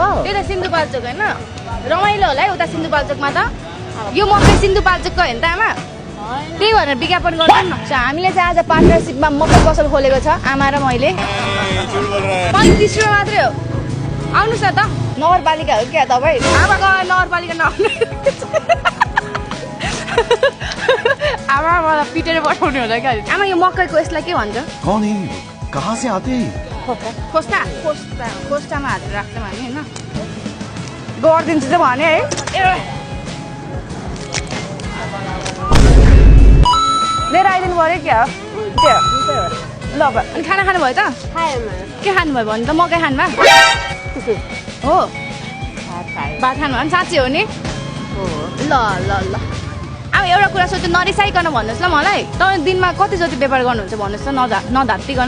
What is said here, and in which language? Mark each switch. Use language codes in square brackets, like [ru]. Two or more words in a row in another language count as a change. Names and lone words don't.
[ne] त्यो त सिन्धुपाल्चोक होइन रमाइलो होला है उता सिन्धुपाल्चोकमा त यो मकै सिन्धुपाल्चोकको होइन त आमा त्यही भनेर विज्ञापन गर्छौँ न हामीले चाहिँ आज पार्टनरसिपमा मकै पसल खोलेको छ आमा र मैले 35 रुपियाँ मात्रै हो आउनुहोस् न त नगरपालिका हो क्या तपाईँ आमाको नगरपालिका नआउनु आमा मलाई पिटेर पठाउने होला क्या आमा यो मकैको यसलाई के भन्छ [hi] कौन है कहाँ से आते हैं [ne] खोस्टा खोस्टामा हालेर राख्छौँ हामी होइन गरिदिन्छु चाहिँ भने है लिएर आइदिनु पऱ्यो क्या त्यो ल अनि खाना खानुभयो त के खानुभयो भने त मकै खानुभयो हो भात खानुभयो भने साँच्चै हो नि ल ल ल अब एउटा कुरा सोध्छु नरिसाइकन भन्नुहोस् ल मलाई तपाईँ दिनमा कति जति व्यापार गर्नुहुन्छ भन्नुहोस् त नधात्तिकन